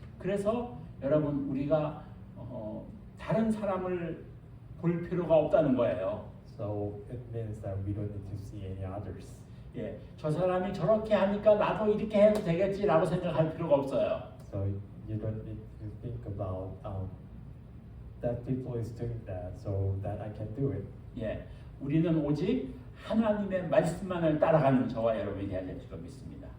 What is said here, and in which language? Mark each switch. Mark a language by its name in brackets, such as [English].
[Korean] 그래서 여러분 우리가 다른 사람을 볼 필요가 없다는 거예요. [English] So it means that we don't need to see any others. [Korean] 예, 저 사람이 저렇게 하니까 나도 이렇게 해도 되겠지라고 생각할 필요가 없어요. [English] So you don't need to think about that people is doing that, so that I can do it. [Korean] 예, 우리는 오직 하나님의 말씀만을 따라가는 저와 여러분이 되어야 될 줄 믿습니다.